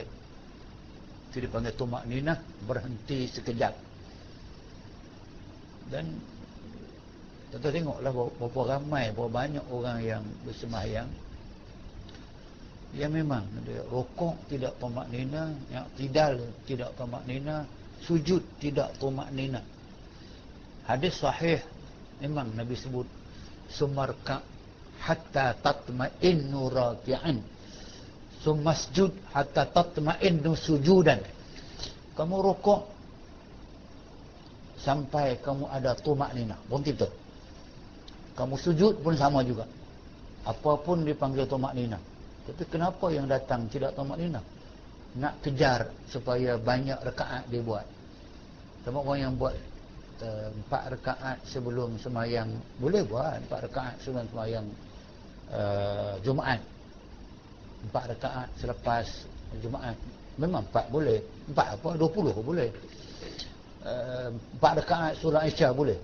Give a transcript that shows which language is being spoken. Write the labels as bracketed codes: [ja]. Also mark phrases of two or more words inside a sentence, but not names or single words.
[ms] Itu dipanggil tumakninah, berhenti sekejap. Dan kita tengoklah berapa ramai, berapa banyak orang yang bersembahyang yang memang dia rukuk tidak tumakninah, yang i'tidal tidak tumakninah, sujud tidak tumakninah. Hadis sahih memang Nabi sebut [ar] ثم اركع حتى تطمئن راكعا ثم اسجد حتى تطمئن سجودا. [ms] Kamu rukuk sampai kamu ada tumakninah, berhenti betul. Kamu sujud pun sama juga, apapun dipanggil tumakninah. Tapi kenapa yang datang tidak tumakninah? Nak kejar supaya banyak rakaat dia buat. Sama orang yang buat 4 rakaat sebelum sembahyang, boleh buat 4 rakaat sebelum sembahyang Jumaat, 4 rakaat selepas Jumaat, memang 4 boleh, 4 apa 20 boleh, 4 rakaat solat Isya boleh.